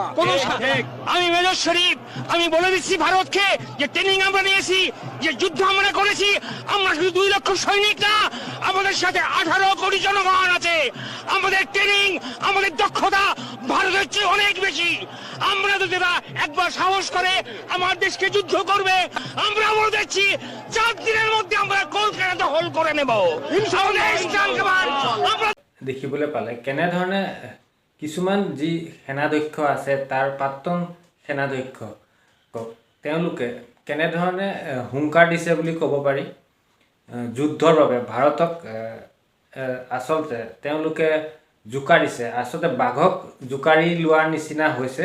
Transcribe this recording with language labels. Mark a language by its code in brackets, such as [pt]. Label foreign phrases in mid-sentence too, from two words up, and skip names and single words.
[bn] আমি মেজর শরীফ, আমি বলে দিচ্ছি ভারতকে যে ট্রেনিং আমরা নিয়েছি, যে যুদ্ধ আমরা করেছি, আমরা শুধু ২ লক্ষ সৈনিক না, আমাদের সাথে ১৮ কোটি জনগণ আছে। আমাদের ট্রেনিং, আমাদের দক্ষতা ভারতের চেয়ে অনেক বেশি। আমরা যদি একবার সাহস করে আমার দেশকে যুদ্ধ করবে, আমরা বলে দিচ্ছি ৪ দিনের মধ্যে আমরা কলকাতা দখল করে নেব। আমরা [as] দেখিবলৈ পালে কেনেধৰণে কিছুমান যি সেনাধ্যক্ষ আছে, তাৰ প্ৰাক্তন সেনাধ্যক্ষ তেওঁলোকে কেনেধৰণে হুংকাৰ দিছে বুলি ক'ব পাৰি যুদ্ধৰ বাবে ভাৰতক। আচলতে তেওঁলোকে জোকাৰিছে, আচলতে বাঘক জোকাৰি লোৱাৰ নিচিনা হৈছে।